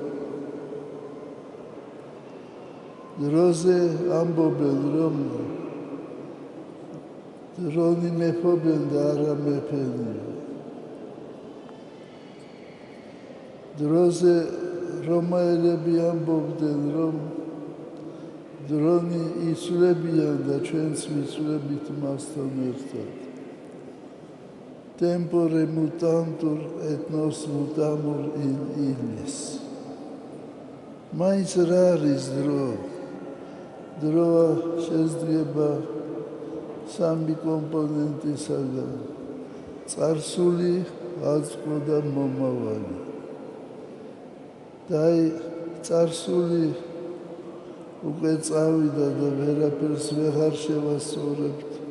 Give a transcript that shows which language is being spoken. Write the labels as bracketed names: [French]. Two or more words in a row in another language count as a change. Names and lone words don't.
[Georgian] დროზე ამბობენ, რომ დრონი მეფობენ და არა მეფენი. დროზე რომაელები ამბობდნენ, რომ დრონი იცვლებიან და ჩვენც ვიცვლებით მასთან ერთად. [Latin] Tempore mutantur et nos mutamur in illis. [Georgian] მაინც რა არის დრო? დროა შედგება სამი კომპონენტისაგან: წარსული, აწმყო და მომავალი. და წარსული უკვე წავიდა და ვერაფერს ვეღარ შევასწორებთ.